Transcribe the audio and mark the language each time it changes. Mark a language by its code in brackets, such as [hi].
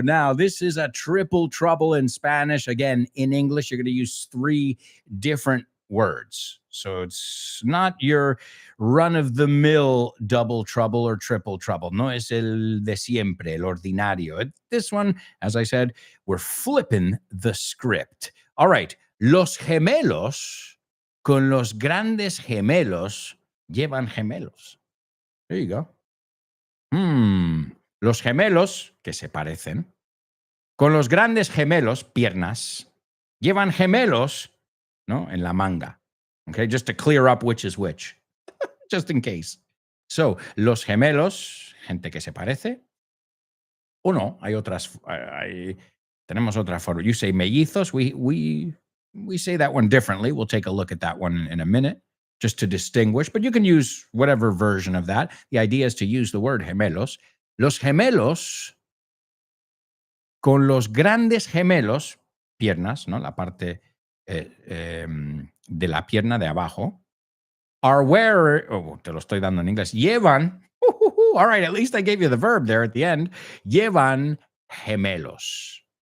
[en] Now, this is a triple trouble in Spanish. Again, in English, you're going to use 3 different words. So it's not your run-of-the-mill double trouble or triple trouble. [es] No es el de siempre, el ordinario. [en] This one, as I said, we're flipping the script. All right, [es] los gemelos con los grandes gemelos llevan gemelos. [en] There you go. [es] Los gemelos, que se parecen, con los grandes gemelos, piernas, llevan gemelos, ¿no? En la manga. [en] Okay, just to clear up which is which, just in case. [es] So, los gemelos, gente que se parece, o no, hay otras, tenemos otra forma. [en] You say mellizos, we say that one differently. We'll take a look at that one in a minute, just to distinguish, but you can use whatever version of that. The idea is to use the word gemelos. [es] Los gemelos, con los grandes gemelos, piernas, ¿no? La parte de la pierna de abajo, [en] are where, [es] te lo estoy dando en inglés, llevan, [en] all right, at least I gave you the verb there at the end, [es] llevan gemelos.